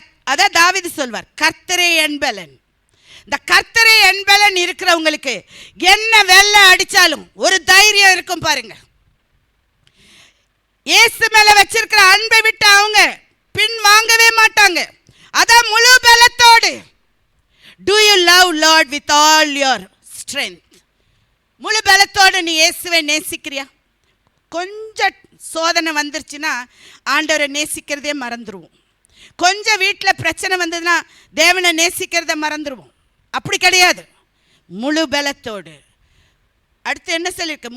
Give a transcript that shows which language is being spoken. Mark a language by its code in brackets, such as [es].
[ta] அதான் தாவீது சொல்வார், கர்த்தரே என் பலன். இந்த கர்த்தரே என் பலன் இருக்கிறவங்களுக்கு என்ன வெள்ளம் அடிச்சாலும் ஒரு தைரியம் இருக்கும் பாருங்க. இயேசு மேல வச்சிருக்கிற அன்பை விட்டு அவங்க பின் வாங்கவே மாட்டாங்க. அதான் முழு பலத்தோடு. [en] Do you love Lord with all your strength? [ta] முழு பலத்தோடு நீ இயேசுவை நேசிக்கிறியா? கொஞ்சம் சோதனை வந்துருச்சுன்னா ஆண்டவரை நேசிக்கிறதே மறந்துடுவோம். கொஞ்சம் வீட்டில் பிரச்சனை வந்ததுன்னா தேவனை நேசிக்கிறத மறந்துடுவோம். அப்படி கிடையாது. முழு பலத்தோடு. அடுத்து என்ன சொல்லியிருக்கு?